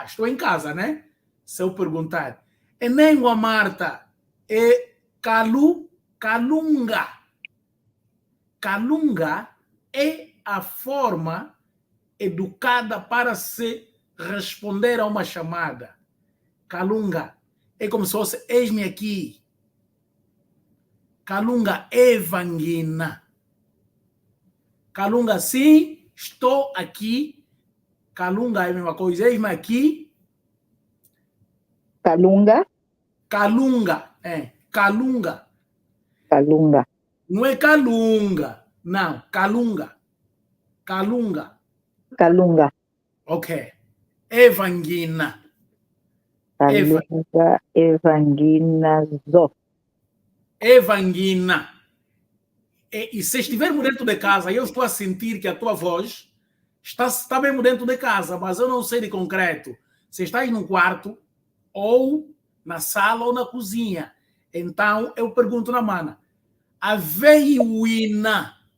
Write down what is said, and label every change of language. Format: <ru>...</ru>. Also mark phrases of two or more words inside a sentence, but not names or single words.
<pt>Estou em casa, né? Se eu perguntar. E nem a Marta é Kalunga. Kalunga é a forma educada para se responder a uma chamada. Kalunga é como se fosse eis-me aqui.</pt> <umb>Kalunga evangina.</umb> <pt>Kalunga, sim, estou aqui. Kalunga é a mesma coisa. Eis-me aqui. Kalunga? Kalunga. Kalunga. Não é Kalunga. Não, Kalunga. Kalunga. Ok. Evangina.</pt> <umb>Kalunga evangina zo.</umb> <pt>Evangina. E se estivermos dentro de casa, eu estou a sentir que a tua voz está mesmo dentro de casa, mas eu não sei de concreto se estás num quarto, ou na sala, ou na cozinha. Então, eu pergunto na mana:</pt> <umb>Avei wina?</umb>